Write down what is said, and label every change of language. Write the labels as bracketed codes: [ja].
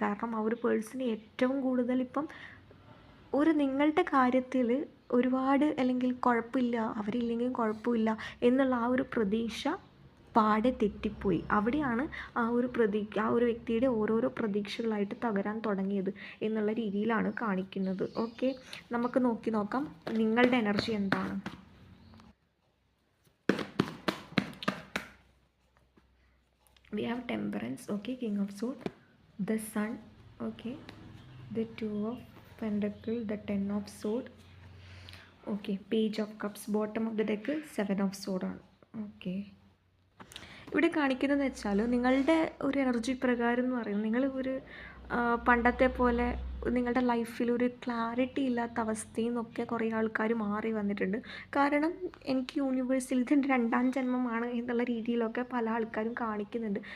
[ml] കാരണം ആ ഒരു പേഴ്സൺ ഏറ്റവും കൂടുതൽ ഇപ്പം നിങ്ങളുടെ കാര്യത്തിൽ ഒരുപാട്, അല്ലെങ്കിൽ കുഴപ്പമില്ല, അവരില്ലെങ്കിലും കുഴപ്പമില്ല എന്നുള്ള ആ ഒരു പ്രതീക്ഷ പാടെ തെറ്റിപ്പോയി. അവിടെയാണ് ആ ഒരു വ്യക്തിയുടെ ഓരോരോ പ്രതീക്ഷകളായിട്ട് തകരാൻ തുടങ്ങിയത് എന്നുള്ള രീതിയിലാണ് കാണിക്കുന്നത്. ഓക്കെ, നമുക്ക് നോക്കാം നിങ്ങളുടെ എനർജി എന്താണ്. [en] We have Temperance, okay, King of Swords, the Sun, okay, the Two of Pentacles, the Ten of Swords, okay, Page of Cups, bottom of the deck Seven of Swords [ml] ആണ്. Okay, ഇവിടെ കാണിക്കുന്നതെന്ന് വെച്ചാൽ നിങ്ങളുടെ ഒരു energy പ്രകാരം എന്ന് പറയുന്നത്, നിങ്ങൾ പണ്ടത്തെ പോലെ നിങ്ങളുടെ ലൈഫിൽ ഒരു ക്ലാരിറ്റി ഇല്ലാത്ത അവസ്ഥയിൽ നിന്നൊക്കെ കുറേ ആൾക്കാർ മാറി വന്നിട്ടുണ്ട്. കാരണം എനിക്ക് യൂണിവേഴ്സിൽ ഇതെൻ്റെ രണ്ടാം ജന്മമാണ് എന്നുള്ള രീതിയിലൊക്കെ പല ആൾക്കാരും കാണിക്കുന്നുണ്ട്.